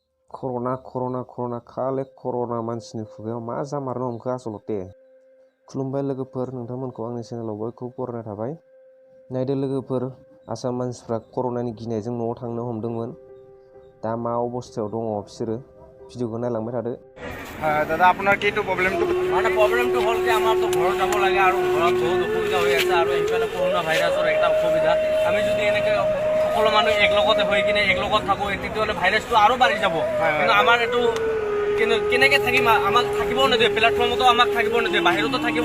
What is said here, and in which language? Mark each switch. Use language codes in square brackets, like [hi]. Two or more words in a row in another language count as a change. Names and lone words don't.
[brx] कर'ना खाले कर'ना मानसिनि खुगायाव मा जामारनो हमखो आसलते खुलुमबाय लोगोफोर नोंथांमोनखौ आंनि चेनेलाव बयखौबो बरायनाय थाबाय नायदो लोगोफोर आसाम मानसिफ्रा कर'नानि गिनायजों न'आव थांनो हमदोंमोन दा मा अबस्थायाव दङ बिसोरो भिडिअखौ नायलांबाय थादो [as] দাদা আপোনাৰ কিটো প্ৰব্লেমটো মানে প্ৰব্লেমটো হ'ল যে আমাৰতো ঘৰত যাব লাগে আৰু ঘৰত বহুত অসুবিধা হৈ আছে আৰু এইফালে কৰোণা ভাইৰাছৰ এটা অসুবিধা আমি যদি এনেকৈ সকলো মানুহ একলগতে হৈ কিনে একলগত থাকোঁ তেতিয়াহ'লে ভাইৰাছটো আৰু বাঢ়ি যাব কিন্তু আমাৰ এইটো কেনেকৈ থাকিম আমাক থাকিব নিদিয়ে প্লেটফৰ্মতো আমাক থাকিব নিদিয়ে বাহিৰতো থাকিব